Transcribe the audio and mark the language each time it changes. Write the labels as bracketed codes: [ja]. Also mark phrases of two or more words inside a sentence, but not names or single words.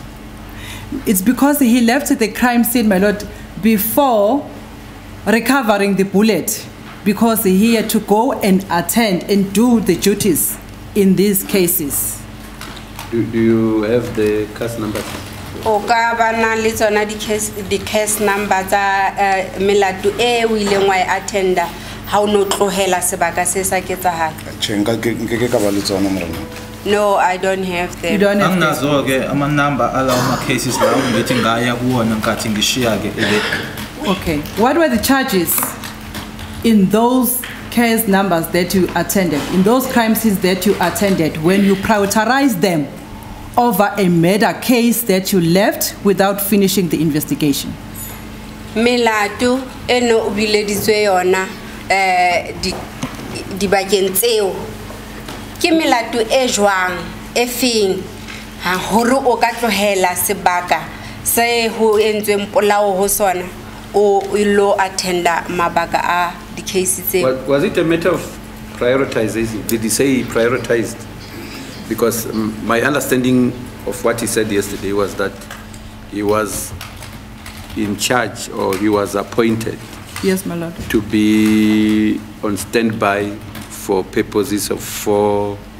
[en] It's because he left the crime scene, my lord, before recovering the bullet, because he had to go and attend and do the duties in these cases. Do you have the case numbers? [st] O ka bana le tsona di [en] case number [st] tsa melato e o ileng wa attenda ha o no tlohela sebaka se sa ketsahala. [en] No, I don't have them. You don't have them. [zu] Anginazo ke ama number alawo ma cases lawo ngithi ngaya kuwona nkathi ngishiya ke [en] Okay. What were the charges in those case numbers that you attended, in those crime scenes that you attended, when you prioritized them over a murder case that you left without finishing the investigation? [st] Melato eno o bileditswe yona di bakeng tseo ke melato e jwang e feng ha hore o ka tlohela sebaka se ho entsweng polao ho sona o ilo attenda mabaka a di cases tseo. [en] Was it a matter of prioritization? Did he say he prioritized? Because my understanding of what he said yesterday was that he was in charge, or he was appointed. Yes, my lord. To be on standby for purposes of four